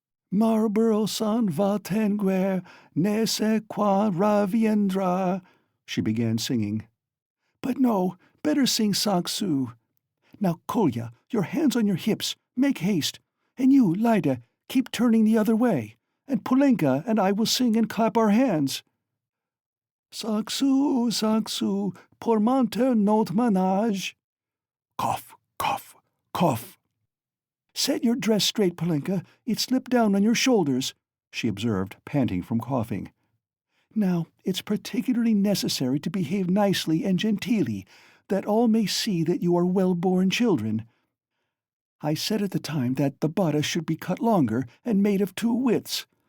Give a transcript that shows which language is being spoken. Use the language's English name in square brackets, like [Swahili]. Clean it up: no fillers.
[French] Marlborough s'en va tanguer, ne sait quand reviendra, [English] she began singing. But no, better sing Cinq Sous. Now, Kolya, your hands on your hips, make haste, and you, Lida, keep turning the other way, and Polenka and I will sing and clap our hands. [French] Cinq sous, pour monter notre ménage. [English] Cough, cough, cough. Set your dress straight, Polenka. It slipped down on your shoulders, she observed, panting from coughing. Now, it's particularly necessary to behave nicely and genteelly, that all may see that you are well-born children. I said at the time that the bodice should be cut longer and made of 2 widths.